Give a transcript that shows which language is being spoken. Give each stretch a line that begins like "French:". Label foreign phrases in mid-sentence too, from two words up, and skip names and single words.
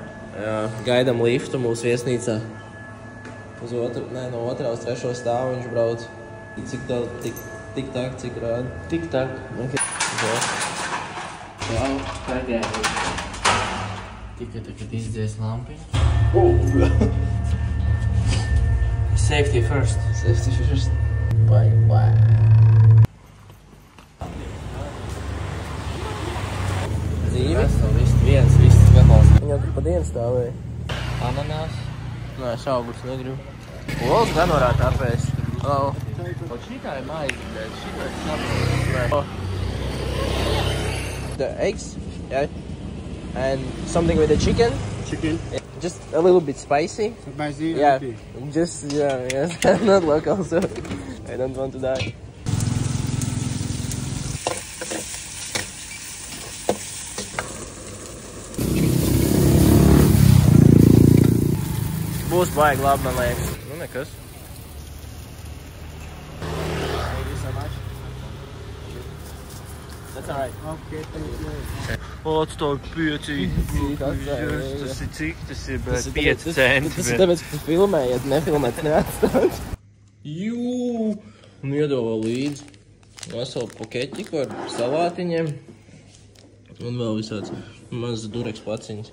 Latvian: Jā, gaidam liftu mūsu viesnīcā. Uz no otrā uz trešo stāvu viņš brauc. Cik tā, tik tak, cik rāda? Tik tak. Okay. Jau, pagāju. Tikai tagad izdzies lampiņu.
English: Safety first. Safety first. Bye.
Latvian: Dzīvi? Viss gatavs. Viņam tur pa dienu stāvēja. Ananās. Nē, šaubus negribu. Ols gan varētu apēst. Oh. Un šitā ir maizi, bet šitā ir sapnis.
English: The eggs, yeah. And something with the chicken. Chicken. Yeah. Just a little bit spicy. Spicy. Yeah. Okay. Just, yes. Not local, so I don't want to die.
Latvian: Būs baigi labi, man liekas. Nu, nekas.
English: Thank you so much. That's alright. Okay, thank you.
Latvian: Atstāv 5. Tas ir cik? Tas ir 5 centi. Tas ir tāpēc, ka tu filmēji, ja tu nefilmēt, neatstāt. Jū! Un iedova līdzi veselu pakeķiku ar salātiņiem. Un vēl visāds mazas dureks placiņas.